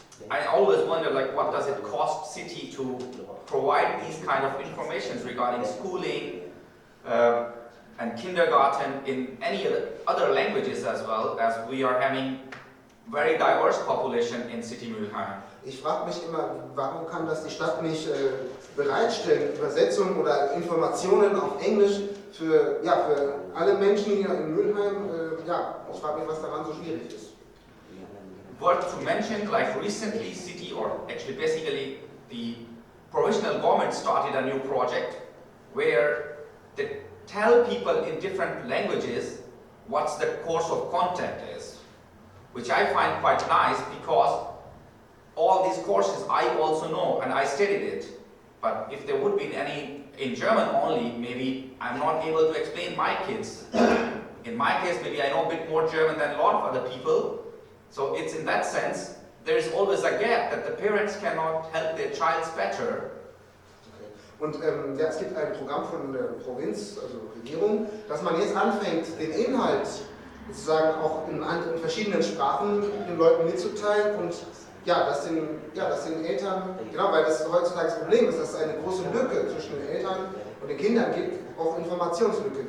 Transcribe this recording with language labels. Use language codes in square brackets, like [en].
[en] I always wonder, like, what does it cost city to provide these kind of informations regarding schooling and kindergarten in any other languages as well, as we are having very diverse population in city Mülheim. [de] Ich frage mich immer, warum kann das die Stadt nicht bereitstellen, Übersetzungen oder Informationen auf Englisch für alle Menschen hier in Mülheim? Ich frage mich, was daran so schwierig ist. [en] Worth to mention, like recently city, or actually basically the provisional government started a new project where they tell people in different languages what's the course of content is, which I find quite nice because all these courses I also know and I studied it, but if there would be any in German only, maybe I'm not able to explain my kids. In my case, maybe I know a bit more German than a lot of other people. So it's in that sense, there is always a gap that the parents cannot help their child better. [de] Und es gibt ein Programm von der Provinz, also Regierung, dass man jetzt anfängt, den Inhalt sozusagen auch in verschiedenen Sprachen den Leuten mitzuteilen und dass den Eltern, genau, weil das heutzutage das Problem ist, dass es eine große Lücke zwischen den Eltern und den Kindern gibt, auch Informationslücke.